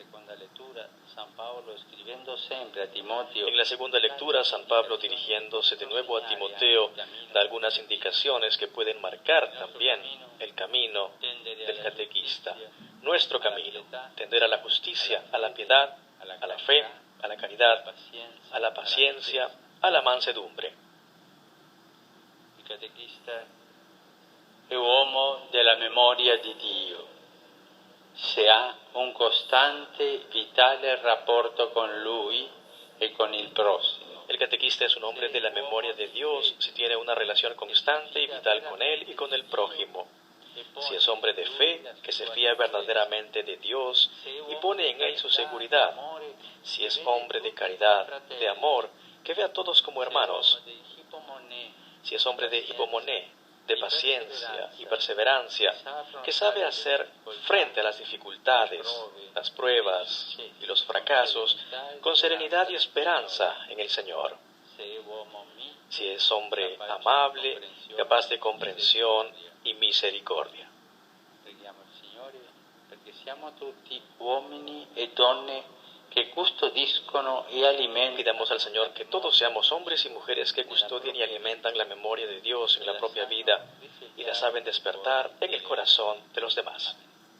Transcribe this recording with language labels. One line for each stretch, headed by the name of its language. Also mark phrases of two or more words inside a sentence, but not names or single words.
Spanish: En la segunda lectura, San Pablo, dirigiéndose de nuevo a Timoteo, da algunas indicaciones que pueden marcar también el camino del catequista. Nuestro camino, tender a la justicia, a la piedad, a la fe, a la caridad, a la paciencia, a la mansedumbre.
Italian: Il catechista è uomo della memoria di Dio, se ha un costante, vitale rapporto con Lui e con il prossimo.
Spanish: El catequista es un hombre de la memoria de Dios si tiene una relación constante y vital con Él y con el prójimo. Si es hombre de fe, que se fía verdaderamente de Dios y pone en Él su seguridad. Si es hombre de caridad, de amor, que ve a todos como hermanos. Si es hombre de hipomoné, de paciencia y perseverancia, que sabe hacer frente a las dificultades, las pruebas y los fracasos con serenidad y esperanza en el Señor. Si es hombre amable, capaz de comprensión y misericordia.
Italian: Preghiamo il Signore perché siamo tutti uomini e donne que custodiscono
Spanish: y alimentan. Pidamos al Señor que todos seamos hombres y mujeres que custodian y alimentan la memoria de Dios en la propia vida y la saben despertar en el corazón de los demás.